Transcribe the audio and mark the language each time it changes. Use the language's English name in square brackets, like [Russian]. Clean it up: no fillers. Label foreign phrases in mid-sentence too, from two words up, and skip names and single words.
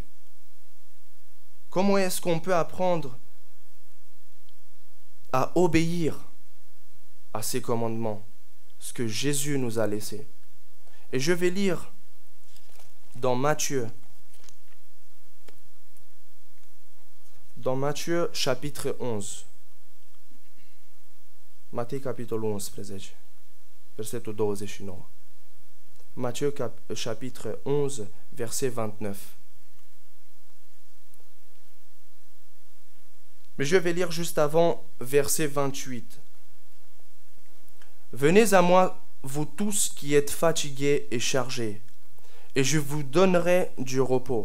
[French] Comment est-ce qu'on peut apprendre à obéir à ses commandements, ce que Jésus nous a laissé? Et je vais lire dans Matthieu chapitre 11. [Romanian] Matei capitolul 11, versetul 29. [French] Matthieu chapitre 11, verset 29. Mais je vais lire juste avant verset 28. Venez à moi, vous tous qui êtes fatigués et chargés, et je vous donnerai du repos.